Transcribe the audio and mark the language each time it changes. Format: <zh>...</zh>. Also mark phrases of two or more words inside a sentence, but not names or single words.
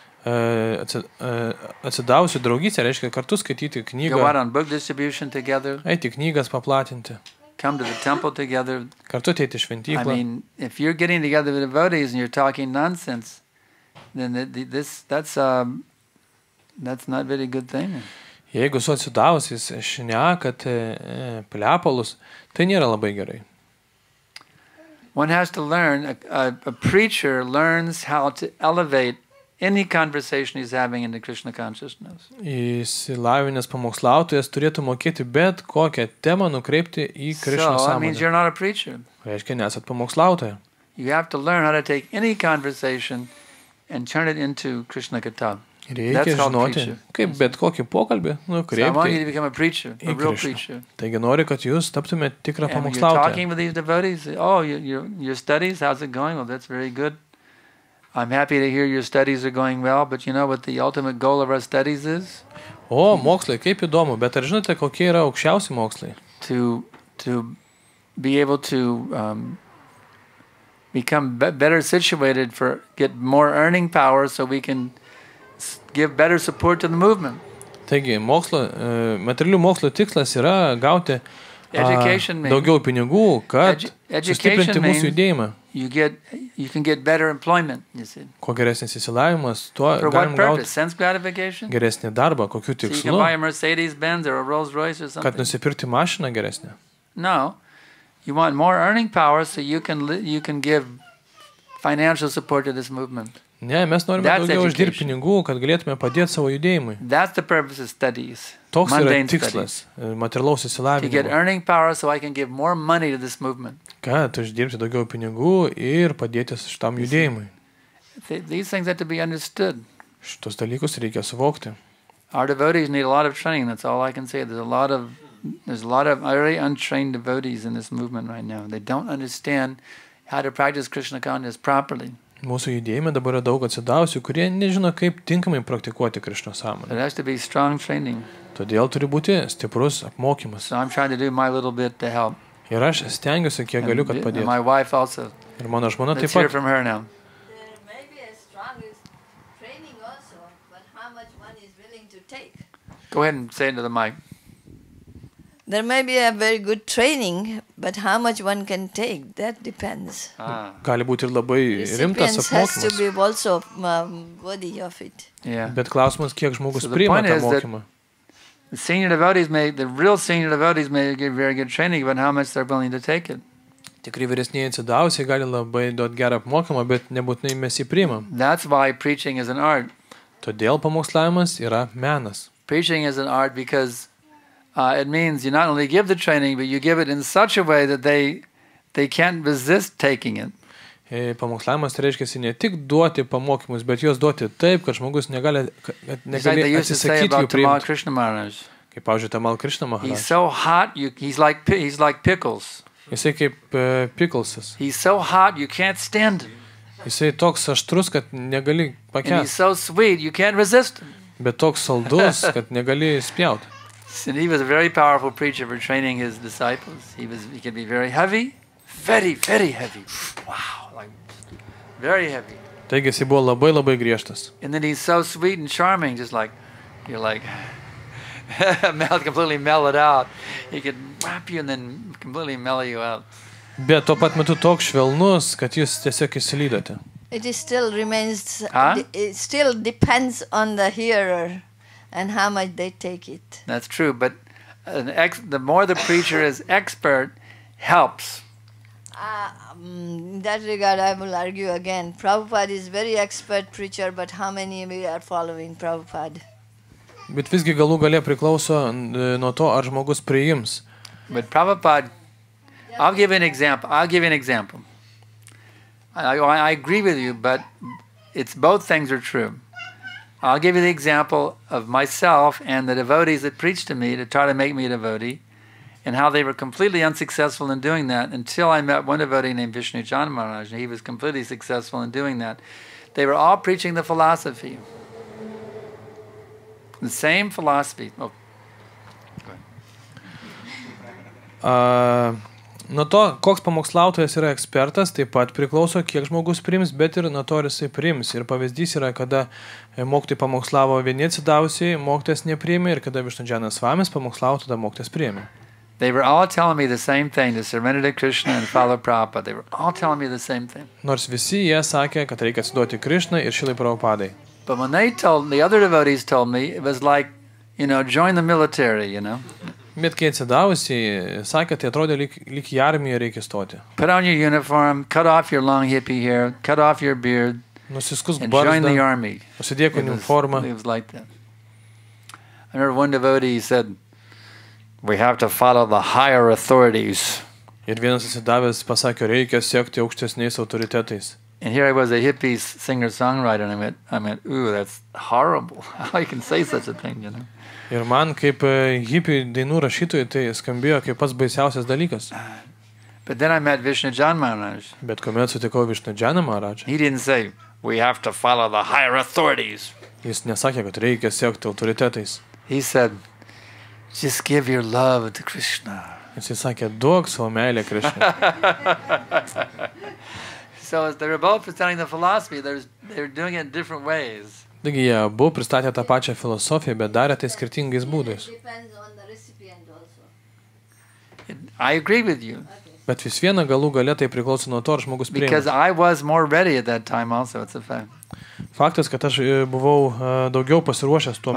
<lt>Atsidavusi draugystė reiškia kartu skaityti knygą.</lt> <en>Go out on book distribution together.</en> <lt>Eiti knygas paplatinti.</lt> <en>Come to the temple together.</en> <lt>Kartu ateiti šventyklą.</lt> <en>If you're getting together with devotees and you're talking nonsense, then that's not very good thing.</en> <lt>Jeigu su atsidavusiais šnekat plepalus, tai nėra labai gerai.</lt> <en>One has to learn, a preacher learns how to elevate any conversation he's having into Krishna consciousness.</en> <lt>Išsilavinęs pamokslautojas turėtų mokėti bet kokią temą nukreipti į Krishnos</lt> <en>So, that</en> <lt>sąmonę.</lt> <en>means you're not a preacher.</en> <lt>Reiškia, nesat pamokslautoja.</lt> <en>You have to learn how to take any conversation and turn it into Krishna Katha.</en> <lt>Reikia žinoti, kaip bet kokį pokalbį</lt> <en>So I want you</en> <lt>nukreipti</lt> <en>to become a preacher, a</en> <lt>į</lt> <en>real</en> <lt>Krishną.</lt> <en>preacher.</en> <lt>Taigi nori, kad jūs taptumėte tikrą</lt> <en>And when you're</en> <lt>pamokslautoją.</lt> <en>talking with these devotees, your studies, how's it going? Well, that's very good. I'm happy to hear your studies are going well, but you know what the ultimate goal of our studies is?</en> <lt>O, mokslai, kaip įdomu, bet ar žinote, kokie yra aukščiausi mokslai?</lt> <en>To be able to become better situated get more earning power so we can give better support to the movement.</en> <lt>Taigi, materialių mokslo tikslas yra gauti daugiau pinigų, kad sustiprinti mūsų judėjimą.</lt> <en>You can get better employment, you see.</en> <lt>Kuo geresnis įsilavimas, tuo</lt> <en>For</en> <lt>galim</lt> <en>what purpose?</en> <lt>gauti</lt> <en>Sense gratification?</en> <lt>geresnį darbą, kokiu</lt> <en>So you can</en> <lt>tikslu,</lt> <en>buy a Mercedes-Benz or a Rolls-Royce or</en> <lt>kad</lt> <en>something?</en> <lt>nusipirkti mašiną geresnę.</lt> <en>No. You want more earning power so you can give financial support to this movement.</en> <lt>Ne, mes norime</lt> <en>That's</en> <lt>daugiau uždirbti</lt> <en>education.</en> <lt>pinigų, kad galėtume padėti savo judėjimui.</lt> <en>That's the purpose of studies.</en> <lt>Toks yra</lt> <en>Mundane</en> <lt>tikslas materialaus</lt> <en>To get</en> <lt>įsilavinimo,</lt> <en>earning power so I can give more money to this movement.</en> <lt>kad uždirbti daugiau pinigų ir padėti šitam judėjimui.</lt> <en>These things have to be understood.</en> <lt>Šitos dalykus reikia suvokti.</lt> <en>Our devotees need a lot of training. That's all I can say. There's a lot of very untrained devotees in this movement right now. They don't understand how to practice Krishna consciousness properly.</en> <lt>Mūsų judėjime dabar yra daug atsidavusių, kurie nežino, kaip tinkamai praktikuoti Krišnos sąmonę.</lt> <en>It has to be strong training.</en> <lt>Todėl turi būti stiprus apmokymas.</lt> <en>So I'm trying to do my little bit to help.</en> <lt>Ir aš stengiuosi, kiek galiu, kad</lt> <en>And</en> <lt>padėtų.</lt> <en>my wife also.</en> <lt>Ir mano žmona taip</lt> <en>Let's hear</en> <lt>pat.</lt> <en>from her now. There may be a strong training also, but how much one is willing to take. Go ahead and say it into the mic. There may be a very good training, but how much one can take, that depends.</en> <lt>Gali būti ir labai rimtas</lt> <en>Recipients has to</en> <lt>apmokymas.</lt> <en>be also worthy of it. Yeah.</en> <lt>Bet klausimas, kiek žmogus</lt> <en>So the</en> <lt>priima</lt> <en>point</en> <lt>tą</lt> <en>is that</en> <lt>mokymą.</lt> <en>The real senior devotees may get very good training, but how much they're willing to take it.</en> <lt>Tikrai vyresnieji atsidavusiai gali labai duoti gerą apmokymą, bet nebūtinai mes jį priimam.</lt> <en>That's why preaching is an art.</en> <lt>Todėl pamokslavimas yra menas.</lt> <en>Preaching is an art because it means you not only give the training, but you give it in such a way that they can't resist taking it.</en> <lt>Pamokslavimas reiškia ne tik duoti pamokymus, bet juos duoti taip, kad žmogus negali</lt> <en>It's like they used to say</en> <lt>atsisakyti jų</lt> <en>about Tamal</en> <lt>priimti.</lt> <en>Krishna Maharaj.</en> <lt>Kaip, pavyzdžiui, Tamal Krishna</lt> <en>He's</en> <lt>Maharaj.</lt> <en>so hot, he's like pickles.</en> <lt>Jisai kaip piklsas.</lt> <en>He's so hot, you can't stand him.</en> <lt>Jisai toks aštrus, kad negali</lt> <en>And he's</en> <lt>pakęsti.</lt> <en>so sweet, you can't resist him. Bet toks saldus, kad negali spjauti. And he was a very powerful preacher for training his disciples. He could be very heavy, very, very heavy. Wow, like very heavy.</en> <lt>Taigi jis buvo labai labai griežtas.</lt> <en>And then he's so sweet and charming, just like, you're like, completely mellow it out. He could whap you and then completely mellow you out.</en> <lt>Bet tuo pat metu toks švelnus, kad jūs tiesiog įsilydote.</lt> <en>It is still remains, Huh? it still depends on the hearer and how much they take it. That's true, but the more the preacher is expert, helps. In that regard, I will argue again. Prabhupada is very expert preacher, but how many we are following Prabhupada?</en> <lt>Bet visgi galų galia priklauso nuo to, ar žmogus priims.</lt> <en>But Prabhupada, I'll give you an example. I agree with you, but it's both things are true. I'll give you the example of myself and the devotees that preached to me to try to make me a devotee, and how they were completely unsuccessful in doing that until I met one devotee named Vishnu Chandra Maharaj, and he was completely successful in doing that. They were all preaching the philosophy. The same philosophy. Oh.</en> <lt>Nuo to, koks pamokslautojas yra ekspertas, taip pat priklauso, kiek žmogus priims, bet ir nuo to, ar jisai priims. Ir pavyzdys yra, kada mokytojai pamokslavo vieni atsidavusiai, mokytojas nepriėmė, ir kada Višnudžanas Svamis pamokslavo, tada mokytojas priėmė.</lt> <en>They were all telling me the same thing, to surrender to Krishna and follow Prabhupada. They were all telling me the same thing.</en> <lt>Nors visi jie sakė, kad reikia atsiduoti Krišnai ir Šilai Prabhupadai.</lt> <en>But when the other devotees told me, it was like, join the military,</en> <lt>Bet kai atsidavusiai sakė, tai atrodė lyg į armiją reikia stoti.</lt> <en>Put on your uniform, cut off your long hippie hair, cut off your beard,</en> <lt>Nusiskusk</lt> <en>and join the</en> <lt>barzdą,</lt> <en>army.</en> <lt>užsidėk uniformą.</lt> <en>It was like that. I remember one devotee said, we have to follow the higher authorities.</en> <lt>Ir vienas atsidavęs pasakė, reikia sekti aukštesniais autoritetais.</lt> <en>And here I was, a hippie singer-songwriter, and I went, ooh, that's horrible. How you can say such a thing,</en> <lt>Ir man kaip hipių dainų rašytojai tai skambėjo kaip pats baisiausias dalykas.</lt> <en>But then I met Vishnu Chandra Maharaj.</en> <lt>Bet kuomet sutikau Višnudžaną Maharadžą,</lt> <en>He didn't say, we have to follow the higher authorities.</en> <lt>jis nesakė, kad reikia sekti autoritetais.</lt> <en>He said, just give your love to Krishna.</en> <lt>Jis sakė, duok savo meilę Krišnai.</lt> <en>So as they were both presenting the philosophy, they were doing it in different ways.</en> <lt>Taigi jie abu pristatė tą pačią filosofiją, bet darė tai skirtingais būdais.</lt> <en>Depends on the recipient also. I agree with you.</en> <lt>Bet vis viena galų galia tai priklauso nuo to, ar žmogus</lt> <en>Because</en> <lt>priima.</lt> <en>I was more ready at that time also, it's a fact.</en> <lt>Faktas, kad aš buvau daugiau pasiruošęs tuo</lt>